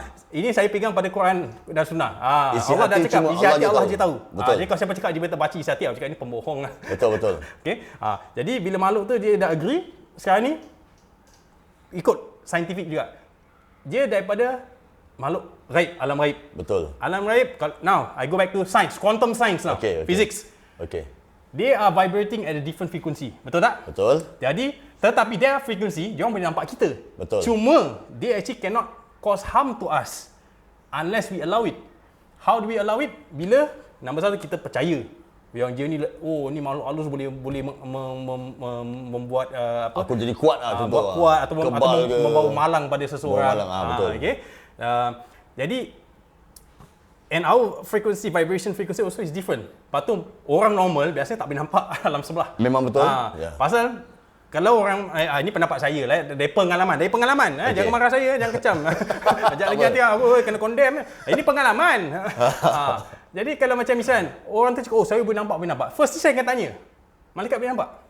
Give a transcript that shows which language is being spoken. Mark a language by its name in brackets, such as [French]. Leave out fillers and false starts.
[Malay] Ini saya pegang pada Quran dan Sunnah. Isi Allah dah hati cakap cuma isi hati Allah Allah je tahu. Betul. Jadi kalau siapa cakap dia tak baca isi hati, aku cakap ni pembohong lah. Betul. Okey. Jadi bila makhluk tu dia dah agree, sekarang ni ikut saintifik juga. Dia daripada makhluk gaib, alam gaib. Betul. Alam gaib, [English] now I go back to science, quantum science now. Okay. Physics. Okay. They are vibrating at a different frequency. [Malay] Betul tak? Betul. Jadi, tetapi [English] their frequency, [Malay] dia orang boleh nampak kita. Betul. Cuma, [English] they actually cannot cause harm to us unless we allow it. How do we allow it? [Malay] Bila, nombor satu, kita percaya. Yang dia ni, ni makhluk halus boleh membuat apa? Aku jadi kuat lah contoh. Buat kuat atau membawa malang pada seseorang. Betul. [English] Okay. [Malay] Jadi, [English] and our frequency, vibration frequency also is different. [Malay] Lepas tu, orang normal biasanya tak boleh nampak alam sebelah. Memang betul. Pasal, kalau orang, ini pendapat saya lah, dari pengalaman. Okay. Jangan marah saya, jangan kecam. Sekejap lagi nanti aku kena condemn. Ini pengalaman. Jadi kalau macam misal, orang tu cakap, saya boleh nampak. First saya akan tanya, malaikat boleh nampak?